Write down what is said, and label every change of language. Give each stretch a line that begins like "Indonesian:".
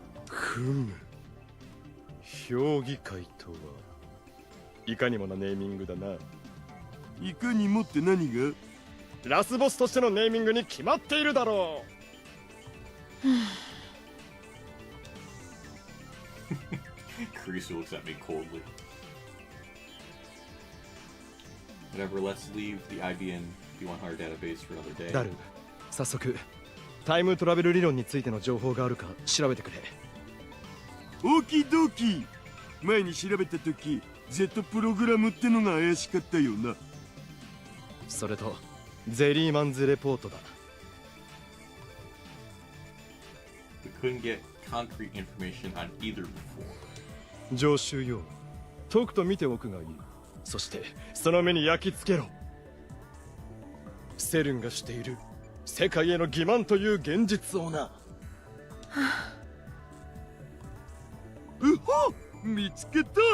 Japanese: ふむ。評議会とはいかにもなネーミングだな。いかにもって何が？ラスボスとしてのネーミングに決まっているだろう。
English: Kreese looks at me coldly. Whatever, let's leave the IBN B100 database for another day.
Japanese: ダル、早速タイムトラベル理論についての情報があるか調べてくれ。オーキードーキー。前に調べた時 Z プログラムってのが怪しかったよな。それとゼリーマンズレポートだ。
English: We couldn't get concrete information on either before.
Japanese: 常習よ。とくと見ておくがいい。そしてその目に焼き付けろ。セルンがしている世界への欺瞞という現実をな。うほ、見つけた。